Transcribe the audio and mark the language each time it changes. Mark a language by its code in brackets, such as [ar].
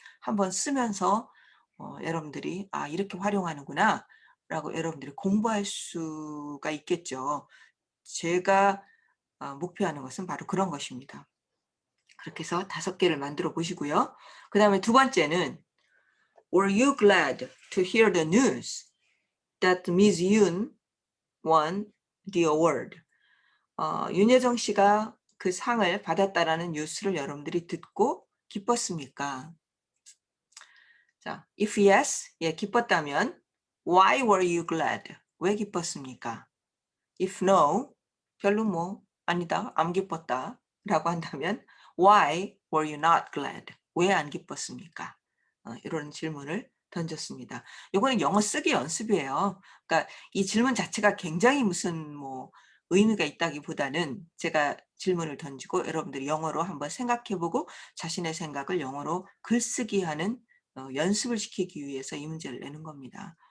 [ko] 한번 쓰면서 여러분들이 이렇게 활용하는구나 라고 여러분들이 공부할 수가 있겠죠. 제가 목표하는 것은 바로 그런 것입니다. 그렇게 해서 5개를 만들어 보시고요. 그 다음에 두 번째는 [en] Were you glad to hear the news that Miss Yoon won the award? [ko] 윤여정 씨가 그 상을 받았다라는 뉴스를 여러분들이 듣고 기뻤습니까? [en] 자, if yes, [ko] 예, 기뻤다면 [en] why were you glad? [ko] 왜 기뻤습니까? [en] if no, [ko] 별로 뭐 아니다, 안 기뻤다 라고 한다면 [en] why were you not glad? [ko] 왜 안 기뻤습니까? 이런 질문을 던졌습니다. 이거는 영어 쓰기 연습이에요. 그러니까 이 질문 자체가 굉장히 무슨 뭐 의미가 있다기보다는 제가 질문을 던지고 여러분들이 영어로 한번 생각해보고 자신의 생각을 영어로 글쓰기 하는 연습을 시키기 위해서 이 문제를 내는 겁니다.